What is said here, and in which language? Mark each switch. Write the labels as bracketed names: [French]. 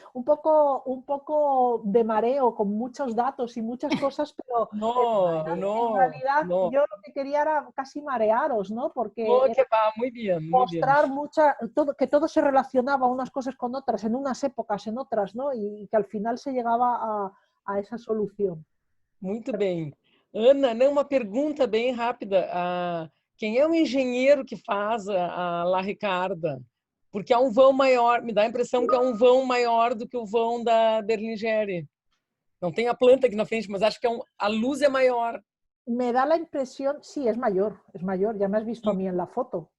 [Spanish] Un poco de mareo con muchos datos y muchas cosas, pero en realidad yo lo que quería era casi marearos, ¿no? Porque muy bien, mostrar que todo se relacionaba unas cosas con otras, en unas épocas, en otras, ¿no? Y que al final se llegaba a esa solución. [Portuguese] Muito bem. Ana, uma pergunta bem rápida. quem é o engenheiro que faz a La Ricarda? Porque é um vão maior, me dá a impressão que é um vão maior do que o vão da Berlingeri. Não tem a planta aqui na frente, mas acho que a luz é maior. [Spanish] Me da la impresión, sí, es mayor, ya me has visto a mí en la foto.